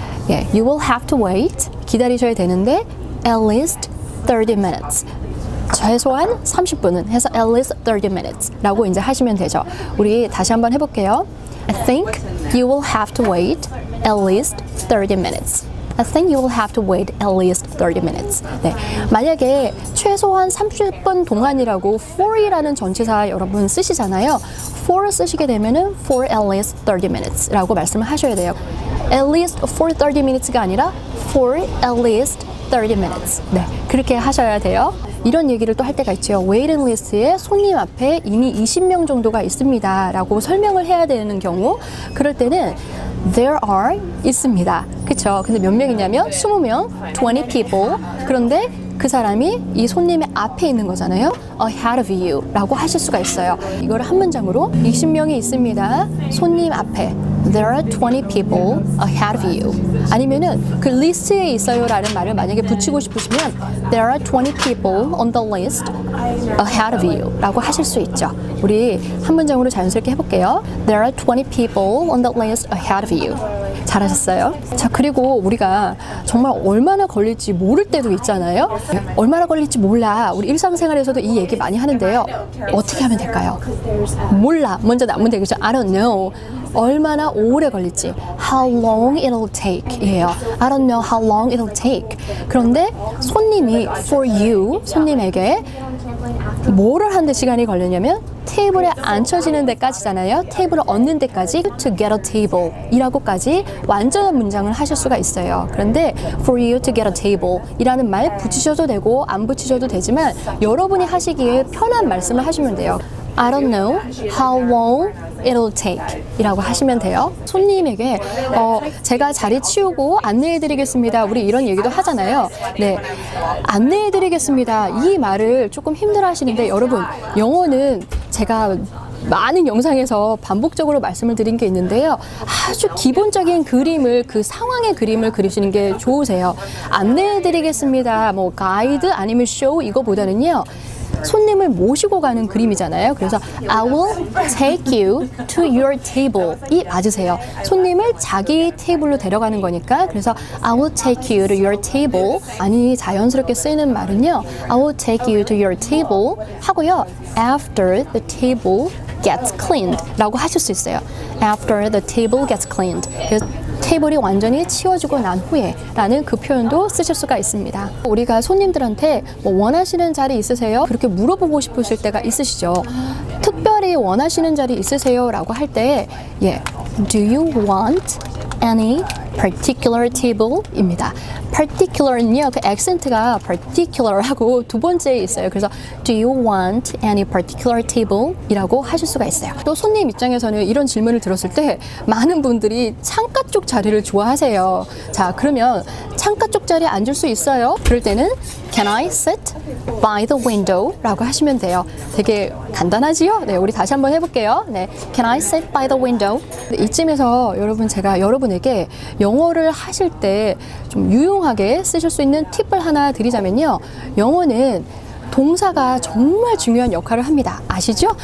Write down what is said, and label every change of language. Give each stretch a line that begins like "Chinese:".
English: 예, You will have to wait.
Korean: 기다리셔야 되는데
English: at least 30 minutes.
Korean: 최소한 30분은 해서
English: at least 30 minutes
Korean: 라고 이제 하시면 되죠. 우리 다시 한번 해볼게요.
English: I think you will have to wait at least 30 minutes. I think you will have to wait at least 30 minutes.
Korean: 네, 만약에 최소한 30분 동안이라고 for이라는 전치사 여러분 쓰시잖아요. for 쓰시게 되면은
English: for at least 30 minutes
Korean: 라고 말씀을 하셔야 돼요.
English: At least for 30 minutes가
Korean: 아니라
English: for at least 30 minutes.
Korean: 네, 그렇게 하셔야 돼요. 이런 얘기를 또 할 때가 있죠. 웨이팅 리스트에 손님 앞에 이미 20명 정도가 있습니다 라고 설명을 해야 되는 경우, 그럴 때는
English: There are
Korean: 있습니다. 그쵸? 근데 몇 명이냐면 20명,
English: 20 people.
Korean: 그런데 그 사람이 이 손님의 앞에 있는 거잖아요.
English: ahead of you
Korean: 라고 하실 수가 있어요. 이걸 한 문장으로 20명이 있습니다. 손님 앞에
English: There are 20 people ahead of you.
Korean: 아니면은 그 리스트에 있어요 라는 말을 만약에 붙이고 싶으시면
English: There are 20 people on the list ahead of you
Korean: 라고 하실 수 있죠. 우리 한 문장으로 자연스럽게 해볼게요.
English: There are 20 people on the list ahead of you.
Korean: 잘하셨어요. 자, 그리고 우리가 정말 얼마나 걸릴지 모를 때도 있잖아요. 얼마나 걸릴지 몰라. 우리 일상생활에서도 이 얘기 많이 하는데요. 어떻게 하면 될까요? 몰라. 먼저 나면 되겠죠.
English: I don't know.
Korean: 얼마나 오래 걸릴지.
English: How long it'll take
Korean: 이에요.
English: I don't know how long it'll take.
Korean: 그런데 손님이
English: for you,
Korean: 손님에게 뭐를 하는데 시간이 걸리냐면 테이블에 앉혀지는 데까지잖아요. 테이블을 얻는 데까지
English: to get a table
Korean: 이라고까지 완전한 문장을 하실 수가 있어요. 그런데
English: for you to get a table
Korean: 이라는 말 붙이셔도 되고 안 붙이셔도 되지만 여러분이 하시기에 편한 말씀을 하시면 돼요.
English: I don't know how long it'll take
Korean: 이라고 하시면 돼요. 손님에게 제가 자리 치우고 안내해드리겠습니다. 우리 이런 얘기도 하잖아요. 네, 안내해드리겠습니다. 이 말을 조금 힘들어 하시는데 여러분, 영어는 제가 많은 영상에서 반복적으로 말씀을 드린 게 있는데요. 아주 기본적인 그림을, 그 상황의 그림을 그리시는 게 좋으세요. 안내해드리겠습니다. 뭐 가이드 아니면 쇼 이거보다는요. 손님을 모시고 가는 그림이잖아요.
English: 그래서 I will take you to your table
Korean: 이 맞으세요. 손님을 자기 테이블로 데려가는 거니까.
English: 그래서 I will take you to your table
Korean: 아니 자연스럽게 쓰이는 말은요.
English: I will take you to your table
Korean: 하고요.
English: After the table gets cleaned
Korean: 라고 하실 수 있어요.
English: After the table gets cleaned.
Korean: 그래서 테이블이 완전히 치워지고 난 후에 라는 그 표현도 쓰실 수가 있습니다. 우리가 손님들한테 뭐 원하시는 자리 있으세요? 그렇게 물어보고 싶으실 때가 있으시죠. 특별히 원하시는 자리 있으세요? 라고 할 때
English: Do you want any particular table?
Korean: 입니다. particular는요, 그 액센트가 particular 하고 두 번째에 있어요. 그래서
English: do you want any particular table?
Korean: 이라고 하실 수가 있어요. 또 손님 입장에서는 이런 질문을 들었을 때 많은 분들이 창가 쪽 자리를 좋아하세요. 자, 그러면 창가 쪽 자리에 앉을 수 있어요? 그럴 때는
English: Can I sit by the window?
Korean: 라고 하시면 돼요. 되게 간단하지요? 네, 우리 다시 한번 해볼게요.
English: 네, Can I sit by the window?
Korean: 이쯤에서 여러분, 제가 여러분에게 영어를 하실 때 좀 유용하게 쓰실 수 있는 팁을 하나 드리자면요. 영어는 동사가 정말 중요한 역할을 합니다. 아시죠?